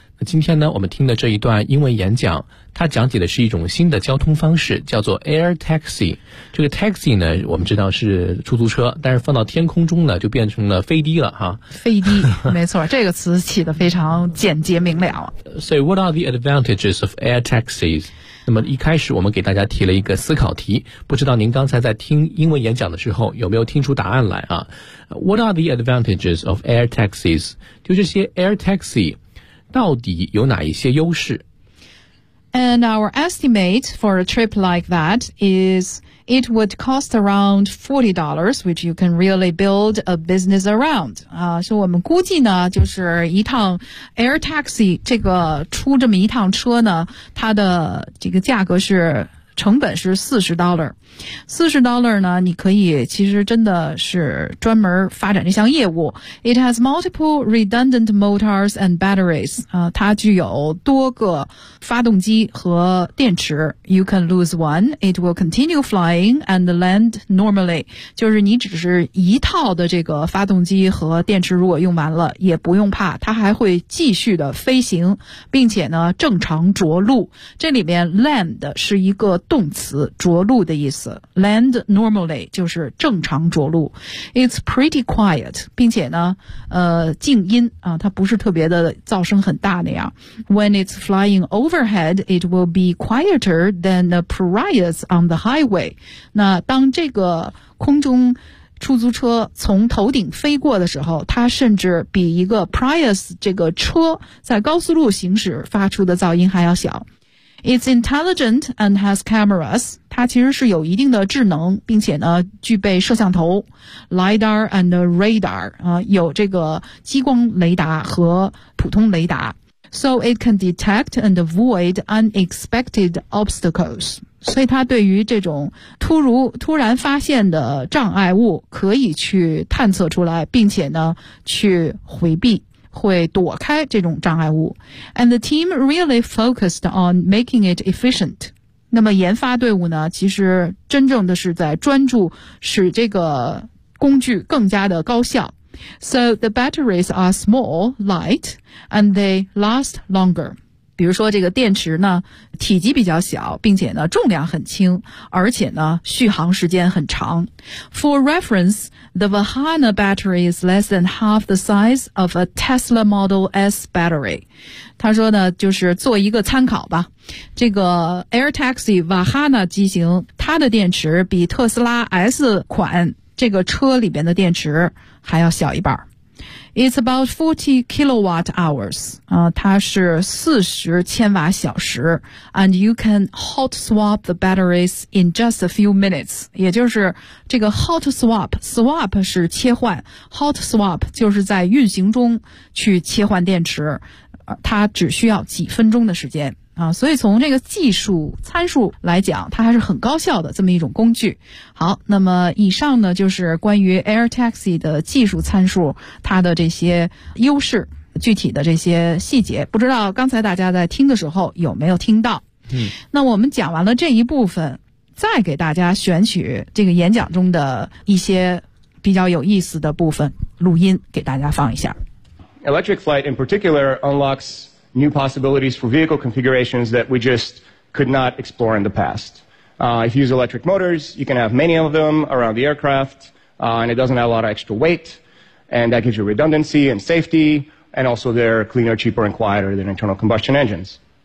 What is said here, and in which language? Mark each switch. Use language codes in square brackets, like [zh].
[zh] 今天呢，我们听的这一段英文演讲，它讲解的是一种新的交通方式，叫做 Air Taxi。这个 Taxi 呢，我们知道是出租车，但是放到天空中呢，就变成了飞机了哈。飞机，没错，这个词起得非常简洁明了。 [en] So what are the advantages of Air Taxis？ [zh] 那么一开始我们给大家提了一个思考题，不知道您刚才在听英文演讲的时候有没有听出答案来啊。 [en] What are the advantages of Air Taxis？ [zh] 就这些 Air Taxi到底有哪一些优势？ [en] And our estimate for a trip like that is it would cost around $40, which you can really build a business around. [zh] 所以我们估计呢，就是一趟 air taxi 这个出这么一趟车呢，它的这个价格是成本是$40 呢，你可以其实真的是专门发展这项业务。 [en] It has multiple redundant motors and batteries. [zh] 它具有多个发动机和电池。 [en] You can lose one. It will continue flying and land normally. [zh] 就是你只是一套的这个发动机和电池如果用完了也不用怕，它还会继续的飞行并且呢正常着陆。这里面 land 是一个动词，着陆的意思。 Land normally 就是正常着陆。 [en] It's pretty quiet， [zh] 并且呢静音啊，它不是特别的噪声很大那样。 [en] When it's flying overhead it will be quieter than the Prius on the highway。 [zh] 那当这个空中出租车从头顶飞过的时候，它甚至比一个 Prius 这个车在高速路行驶发出的噪音还要小。 [en] It's intelligent and has cameras. [zh] 它其实是有一定的智能，并且呢具备摄像头 , [en] LiDAR and Radar, [zh] 有这个激光雷达和普通雷达。 [en] So it can detect and avoid unexpected obstacles. [zh] 所以它对于这种突然发现的障碍物可以去探测出来，并且呢去回避。会躲开这种障碍物。 [en] And the team really focused on making it efficient. [zh] 那么研发队伍呢其实真正的是在专注使这个工具更加的高效。 [en] So the batteries are small, light, and they last longer. [zh] 比如说这个电池呢体积比较小，并且呢重量很轻，而且呢续航时间很长。 [en] For reference,The Vahana battery is less than half the size of a Tesla Model S battery. [zh] 他说呢，就是做一个参考吧。这个 Air Taxi Vahana 机型，它的电池比特斯拉 S 款这个车里边的电池还要小一半。 [en] It's about 40 kilowatt hours. [zh] 它是40千瓦小时。 [en] And you can hot swap the batteries in just a few minutes. [zh] 也就是这个 hot swap 是切换。 Hot swap 就是在运行中去切换电池。它只需要几分钟的时间。所以从这个技术参数来讲，它还是很高效的这么一种工具。好，那么以上呢就是关于 Air Taxi 的技术参数，它的这些优势，具体的这些细节，不知道刚才大家在听的时候有没有听到。那我们讲完了这一部分，再给大家选取这个演讲中的一些比较有意思的部分录音给大家放一下。 [en] Electric flight in particular unlocksnew possibilities for vehicle configurations that we just could not explore in the past. If you use electric motors, you can have many of them around the aircraft, and it doesn't have a lot of extra weight. And that gives you redundancy and safety, and also they're cleaner, cheaper, and quieter than internal combustion engines.